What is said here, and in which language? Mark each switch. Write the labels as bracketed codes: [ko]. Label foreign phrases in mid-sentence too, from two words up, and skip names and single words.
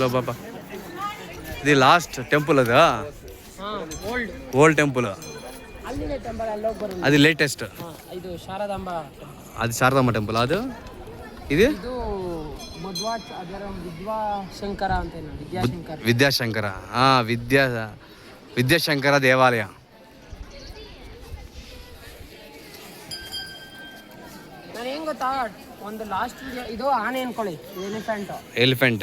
[te] ಬಾಬಾ ఇది [en] last temple [te] అదా [en] old temple [te] అది లేటెస్ట్ [kn] ಇದು ಶಾರದಾಂಬ [te] అది శారదాంబ టెంపుల్ ಅದು ఇది [kn] ವಿದ್ಯಾಶಂಕರ ಅಂತ [te] విద్యాశంకర దేవాలయ [kn] ನಾನು ಹೆಂಗ್ ಗೊತ್ತಾ ಒಂದು [en] last video [kn] ಇದು ಆನೆ ಅನ್ಕೊಳ್ಳಿ ಎಲಿಫೆಂಟ್